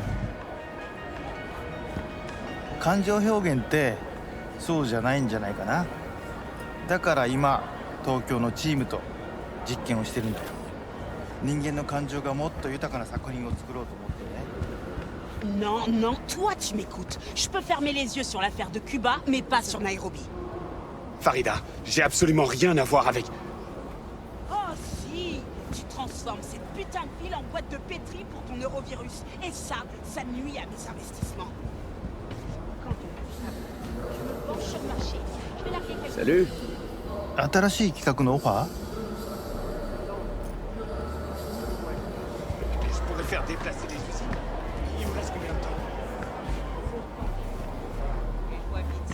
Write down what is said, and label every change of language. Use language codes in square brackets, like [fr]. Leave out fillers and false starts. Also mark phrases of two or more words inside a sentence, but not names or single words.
[ja] 感情表現ってそうじゃないんじゃないかな。だから今東京のチームと実験をしてるんだよ。人間の感情がもっと豊かな作品を作ろうと思ってね。 [fr] Non, non, toi tu m'écoutes. Je peux fermer les yeux sur l'affaire de Cuba, mais pas sur Nairobi. Farida, j'ai absolument rien à voir avec... Oh si, tu transformes cette putain de ville en boîte de pétri pour ton neurovirus. Et ça nuit à mes investissements. Quand je me penche sur le marché, je vais larguer quelques... Salut. [ja] 新しい企画のオファー [fr] Je pourrais faire déplacer les usines. Il me reste combien de temps? Et je vois vite.